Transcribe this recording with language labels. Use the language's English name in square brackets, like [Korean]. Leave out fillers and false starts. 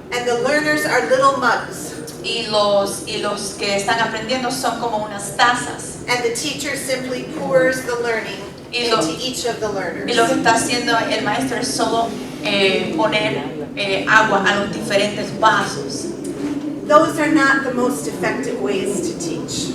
[English] and the learners are little mugs. [Spanish] y los que están aprendiendo son como unas tazas, [English] And the teacher simply pours the learning [Spanish] Y lo- [English] into each of the learners. [Spanish] y lo que está haciendo el maestro es solo poner agua a los diferentes vasos. [English] Those are not the most effective ways to teach.